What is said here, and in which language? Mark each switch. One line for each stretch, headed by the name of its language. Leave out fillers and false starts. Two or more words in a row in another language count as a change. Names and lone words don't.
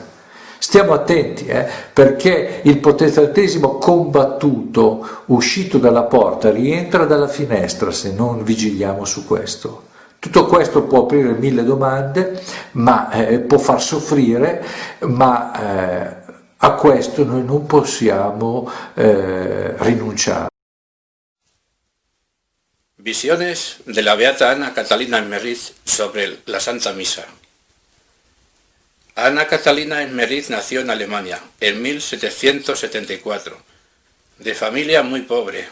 Italian: Stiamo attenti, perché il protestantesimo combattuto, uscito dalla porta, rientra dalla finestra se non vigiliamo su questo. Tutto questo può aprire mille domande, ma può far soffrire, ma a questo noi non possiamo rinunciare.
Spanish: Visiones de la Beata Ana Catalina Emmerich sobre la Santa Misa. Ana Catalina Emmerich nació en Alemania en 1774, de familia muy pobre.